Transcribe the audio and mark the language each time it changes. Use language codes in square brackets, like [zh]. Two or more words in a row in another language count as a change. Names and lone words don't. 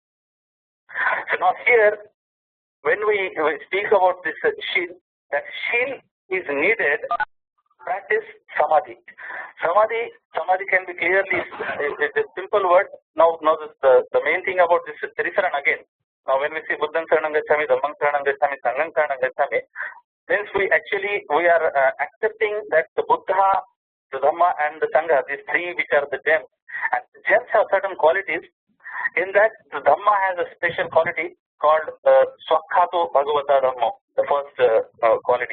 [en] So now here, when we speak about this Shil, that Shil is needed to practice Samadhi. Samadhi can be clearly, it's a simple word. Now the main thing about this Trisaran again. Now when we see [pi] Buddham Saranam Gacchami, Dhammam Saranam Gacchami, [en] Sangham Saranam Gacchami, means we are accepting that the Buddha, the Dhamma, and the Sangha, these three which are the gems, and the gems have certain qualities. In that, the Dhamma has a special quality called [pi] Swakhato Bhagavata Dhamma, [en] the first quality.